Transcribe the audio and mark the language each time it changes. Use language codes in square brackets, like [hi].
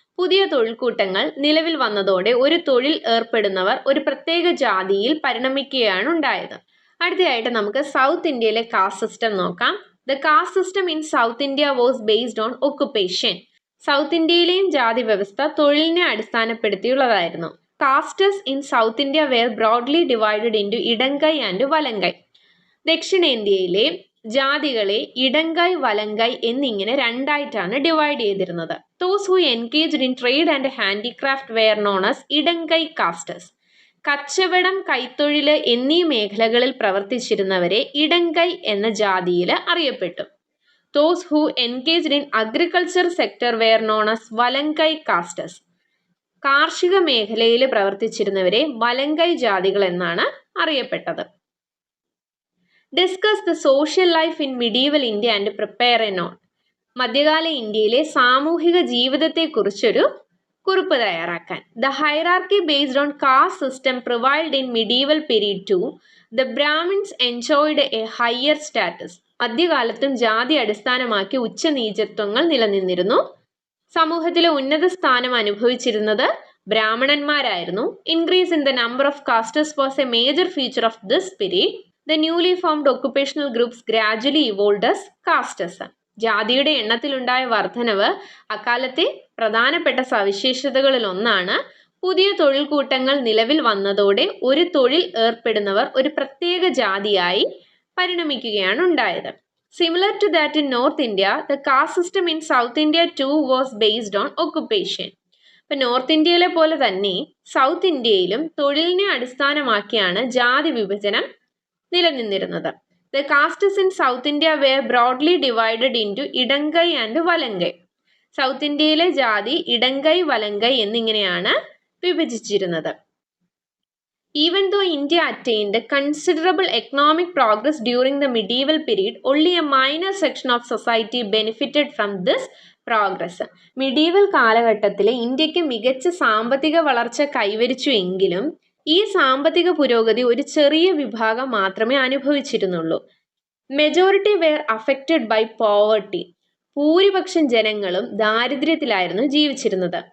[ml] പുതിയ തൊഴിൽക്കൂട്ടങ്ങൾ നിലവിൽ വന്നതോടെ ഒരു തൊഴിൽ ഏർപ്പെടുന്നവർ ഒരു പ്രത്യേക ജാതിയിൽ പരിണമിക്കുകയാണ് ഉണ്ടായത്. അടുത്തതായിട്ട് നമുക്ക് സൗത്ത് ഇന്ത്യയിലെ കാസ്റ്റ് സിസ്റ്റം നോക്കാം. [en] The caste system in south India was based on occupation. [ml] South ഇന്ത്യയിലെയും ജാതി വ്യവസ്ഥ തൊഴിലിനെ അടിസ്ഥാനപ്പെടുത്തിയുള്ളതായിരുന്നു. [en] Castes in South India were broadly divided into Idangai and Valangai. [ml] ദക്ഷിണേന്ത്യയിലെ ജാതികളെ ഇടങ്കൈ വലങ്കൈ എന്നിങ്ങനെ രണ്ടായിട്ടാണ് ഡിവൈഡ് ചെയ്തിരുന്നത്. [en] Those who engaged in trade and handicraft were known as Idangai castes. [ml] കച്ചവടം, കൈത്തൊഴില് എന്നീ മേഖലകളിൽ പ്രവർത്തിച്ചിരുന്നവരെ ഇടങ്കൈ എന്ന ജാതിയിൽ അറിയപ്പെട്ടു. [en] Those who engaged in agriculture sector were known as Valangai castes. [ml] കാർഷിക മേഖലയിൽ പ്രവർത്തിച്ചിരുന്നവരെ വലങ്കൈ ജാതികൾ എന്നാണ് അറിയപ്പെട്ടത്. [en] Discuss the social life in medieval India and prepare a note. [ml] മധ്യകാല ഇന്ത്യയിലെ സാമൂഹിക ജീവിതത്തെക്കുറിച്ചൊരു കുറിപ്പ് തയ്യാറാക്കാൻ. [en] The hierarchy based on caste system prevailed in medieval period too. The Brahmins enjoyed a higher status. [ml] മധ്യകാലത്തും ജാതി അടിസ്ഥാനമാക്കി ഉച്ചനീചത്വങ്ങൾ നിലനിന്നിരുന്നു. സമൂഹത്തിലെ ഉന്നത സ്ഥാനം അനുഭവിച്ചിരുന്നത് ബ്രാഹ്മണന്മാരായിരുന്നു. [en] Increase in the number of castes was a major feature of this period. The newly formed occupational groups gradually evolved as castes. [ml] ജാതിയുടെ എണ്ണത്തിലുണ്ടായ വർധനവ് അക്കാലത്തെ പ്രധാനപ്പെട്ട സവിശേഷതകളിൽ ഒന്നാണ്. പുതിയ തൊഴിൽ കൂട്ടങ്ങൾ നിലവിൽ വന്നതോടെ ഒരു തൊഴിൽ ഏർപ്പെടുന്നവർ ഒരു പ്രത്യേക ജാതിയായി പരിണമിക്കുകയാണ് ഉണ്ടായത്. [en] Similar to that in North India, the caste system in South India too was based on occupation. [ml] ഇപ്പം നോർത്ത് ഇന്ത്യയിലെ പോലെ തന്നെ സൗത്ത് ഇന്ത്യയിലും തൊഴിലിനെ അടിസ്ഥാനമാക്കിയാണ് ജാതി വിഭജനം നിലനിന്നിരുന്നത്. [en] The castes in South India were broadly divided into Idangai and Valangai. [ml] സൗത്ത് ഇന്ത്യയിലെ ജാതി ഇടങ്കൈ വലങ്കൈ എന്നിങ്ങനെയാണ് വിഭജിച്ചിരുന്നത്. [en] Even though India attained considerable economic progress during the medieval period, only a minor section of society benefited from this progress. [ml] Medieval കാലഘട്ടത്തിൽ ഇന്ത്യക്ക് മികച്ച സാമ്പത്തിക വളർച്ച കൈവരിച്ചു എങ്കിലും ഈ സാമ്പത്തിക പുരോഗതി ഒരു ചെറിയ വിഭാഗം മാത്രമേ അനുഭവിച്ചിരുന്നുള്ളൂ. [en] Majority were affected by poverty. [ml] ഭൂരിപക്ഷം ജനങ്ങളും ദാരിദ്ര്യത്തിലായിരുന്നു ജീവിച്ചിരുന്നത്.